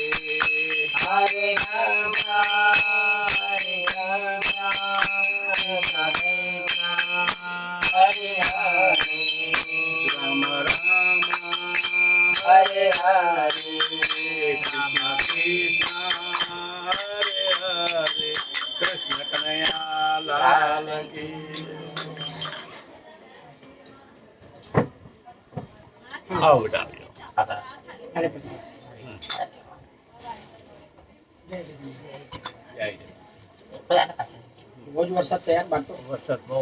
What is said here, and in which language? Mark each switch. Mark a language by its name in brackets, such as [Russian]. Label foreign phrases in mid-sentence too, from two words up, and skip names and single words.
[Sanskrit] हरे राम, हरे राम, राम राम, हरे हरे, राम राम, हरे हरे, कृष्ण कृष्ण, हरे हरे, [Hindi] कृष्ण कन्हैया लाल की. [Gujarati] આવો બેટા હરે પ્રસાદ. રોજ વરસાદ છે યાર બાર તો. વરસાદ બહુ